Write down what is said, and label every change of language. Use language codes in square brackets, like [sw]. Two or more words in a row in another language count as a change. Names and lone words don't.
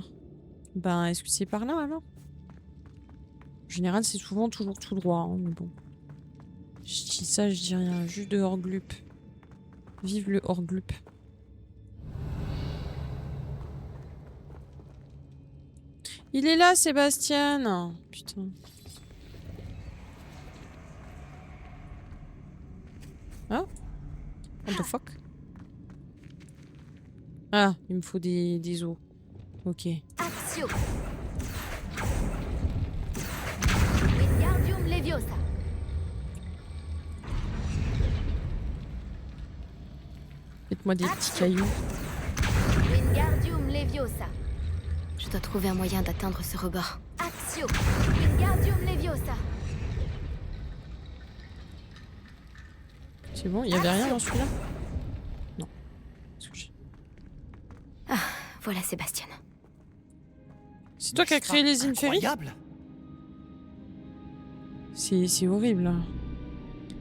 [fr] Ben, est-ce que c'est par là alors? En général, c'est souvent toujours tout droit, hein, mais bon. Je dis ça, je dis rien. Juste de Horglup. Vive le Horglup. Il est là, Sébastien. Putain. Ah? [en] What the fuck? [fr] Ah, il me faut des os. Ok. Accio. Wingardium Leviosa. Faites-moi des petits cailloux. Wingardium Leviosa. Je dois trouver un moyen d'atteindre ce rebord. Accio. Wingardium Leviosa. C'est bon, il y avait rien dans celui-là? Non. Est-ce que j'ai- Voilà Sébastien. C'est toi qui as créé les Inferis? Incroyable. C'est horrible là.